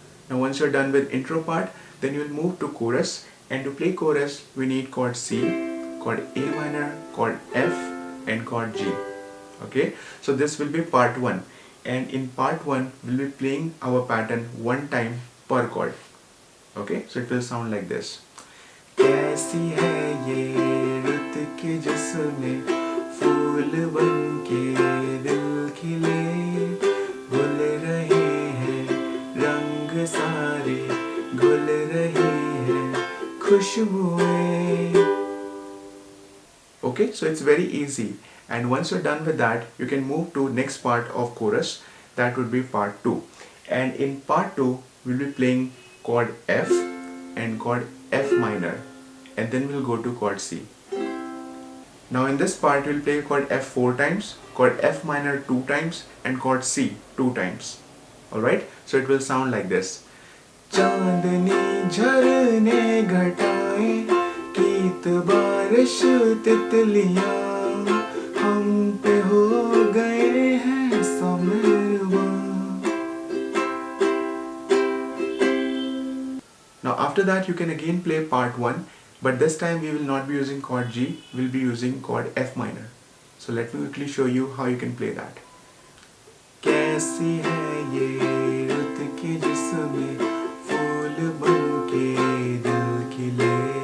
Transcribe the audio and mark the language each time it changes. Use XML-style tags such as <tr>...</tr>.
<en>Now once you're done with intro part, then you will move to chorus, and to play chorus we need chord C, chord A minor, chord F and chord G. Okay, so this will be part 1, and in part 1 we'll be playing our pattern one time per chord. Okay, so it will sound like this.</en> <hi>कैसी है ये रुत के जिसमें फूल बनके दिल खिले घुल रहे हैं रंग सारे घुल रही हैं खुशबुएं.</hi> <en>Okay, so it's very easy, and once you're done with that you can move to next part of chorus. That would be part 2, and in part 2 we'll be playing chord F and chord F minor, and then we'll go to chord C. Now in this part we'll play chord F 4 times, chord F minor 2 times and chord C 2 times. Alright, so it will sound like this.</en> <hi>चांदनी झरने घटाएं कीत बारिश तितलियां हम पे हो गए हैं समेरवां.</hi> <en>Now after that you can again play part 1, but this time we will not be using chord G, we will be using chord F minor. So let me quickly show you how you can play that.</en> <hi>कैसी है ये रुत की जिसमें फूल बनके दिल खिले.</hi>